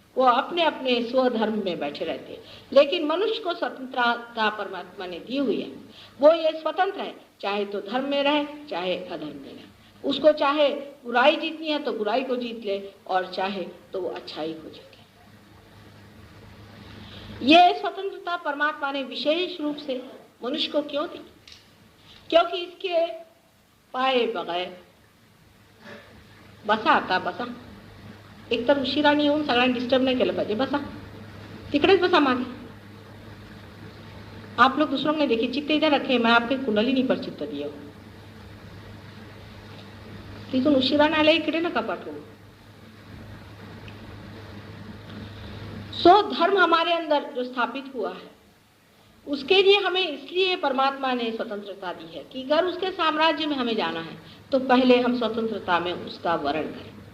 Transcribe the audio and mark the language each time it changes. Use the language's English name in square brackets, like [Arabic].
[Hindi] वो अपने अपने स्वधर्म में बैठे रहते हैं। लेकिन मनुष्य को स्वतंत्रता परमात्मा ने दी हुई है, वो ये स्वतंत्र है, चाहे तो धर्म में रहे चाहे अधर्म में रहे। उसको चाहे बुराई जीतनी है तो बुराई को जीत ले, और चाहे तो वो अच्छाई को जीत ले। ये स्वतंत्रता परमात्मा ने विशेष रूप से मनुष्य को क्यों दी? क्योंकि इसके पाए बगैर [Marathi] बसा आता बसा एक तर उशिरा नाही येऊन सगळ्यांना डिस्टर्ब नाही केलं पाहिजे, बसा तिकडेच बसा मागे। [Hindi] आप लोग दूसरों ने देखिए, चित्त इधर रखे, मैं आपके कुंडलिनी पर चित्त दिया हूं, [Marathi] तिथून उशिरा नाही आले इकडे नका पाठवू। [Hindi] सो धर्म हमारे अंदर जो स्थापित हुआ है, उसके लिए हमें इसलिए परमात्मा ने स्वतंत्रता दी है कि अगर उसके साम्राज्य में हमें जाना है तो पहले हम स्वतंत्रता में उसका वर्ण करें।